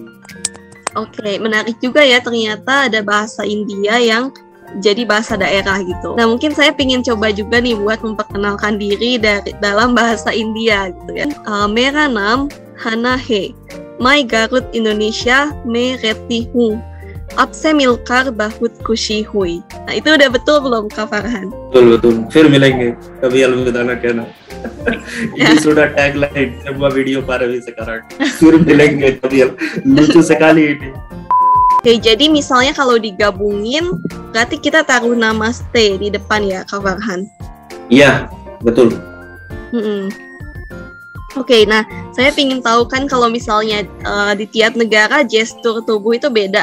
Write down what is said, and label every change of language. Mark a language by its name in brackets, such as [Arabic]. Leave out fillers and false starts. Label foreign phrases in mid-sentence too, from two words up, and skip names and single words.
[Indonesian] Oke, menarik juga ya, ternyata ada bahasa India yang jadi bahasa daerah gitu. Nah, mungkin saya ingin coba juga nih buat memperkenalkan diri dalam bahasa India gitu ya. [Hindi] Mera naam Hana hai. Mai Garut Indonesia me rehti hu. आपसे मिलकर बहुत ख़ुशी हुई. [Indonesian] Nah, itu udah betul belum Kak Farhan? Betul. [Hindi] फिर मिलेंगे। कभी अलविदा ना कहना. [Indonesian] Ini sudah tagline semua video Paravi sekarang. [Hindi] फिर मिलेंगे कभी. [Indonesian] Lucu sekali ini. Oke, jadi misalnya kalau digabungin, berarti kita taruh namaste di depan ya, Kak Farhan? Iya, betul. Oke, nah saya ingin tahu kan kalau misalnya di tiap negara gestur tubuh itu beda.